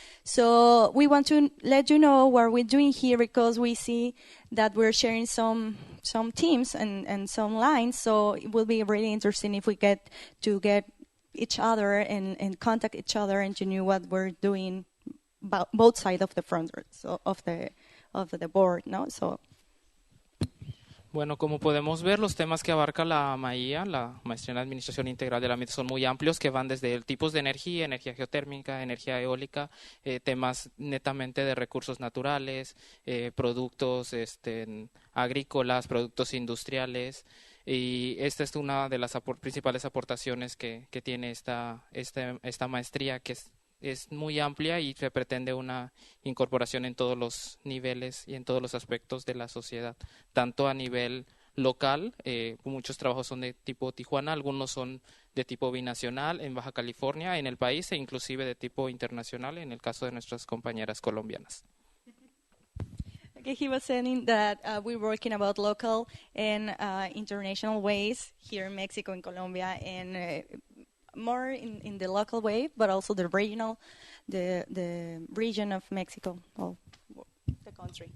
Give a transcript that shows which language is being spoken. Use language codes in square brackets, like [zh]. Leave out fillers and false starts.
[en] So we want to let you know what we're doing here, because we see that we're sharing some teams and some lines. So it will be really interesting if we get each other and contact each other and to know what we're doing both sides of the front of the board. No, so. [es] Bueno, como podemos ver, los temas que abarca la Maestría en Administración Integral del Ambiente, son muy amplios, que van desde tipos de energía geotérmica, energía eólica, temas netamente de recursos naturales, productos agrícolas, productos industriales, y esta es una de las principales aportaciones que tiene esta maestría, que es muy amplia y se pretende una incorporación en todos los niveles y en todos los aspectos de la sociedad, tanto a nivel local, muchos trabajos son de tipo Tijuana, algunos son de tipo binacional en Baja California, en el país, e inclusive de tipo internacional en el caso de nuestras compañeras colombianas. [en] Okay, he was saying that we're working about local and international ways here in Mexico and Colombia, and more in the local way, but also the regional, the region of Mexico, well, the country.